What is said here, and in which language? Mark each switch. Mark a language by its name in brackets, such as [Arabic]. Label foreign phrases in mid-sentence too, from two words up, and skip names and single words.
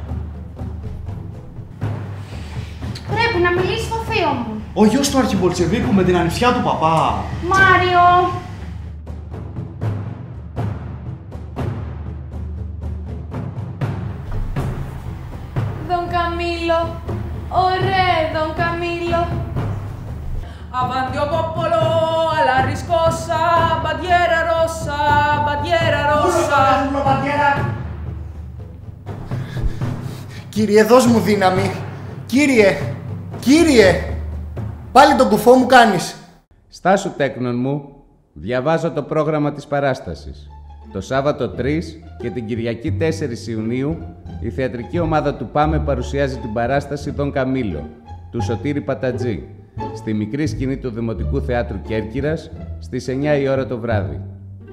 [Greek] Πρέπει να μιλήσει στο θείο μου. Ο γιος του Αρχιμπολτσεβίκου με την ανιψιά του παπά. Μάριο! Δον Καμίλο, ωραί Δον Καμίλο. [Italian] Avanti o popolo alla riscossa, bandiera rossa, bandiera rossa. [Greek] Κύριε, δώσ' μου δύναμη. Κύριε, πάλι τον κουφό μου κάνεις. Στάσου, τέκνον μου, διαβάζω το πρόγραμμα της παράστασης. Το Σάββατο 3 και την Κυριακή 4 Ιουνίου, η θεατρική ομάδα του ΠΑΜΕ παρουσιάζει την παράσταση «Δον Καμίλο» του Σωτήρη Πατατζή, στη μικρή σκηνή του Δημοτικού Θεάτρου Κέρκυρας, στις 9 η ώρα το βράδυ.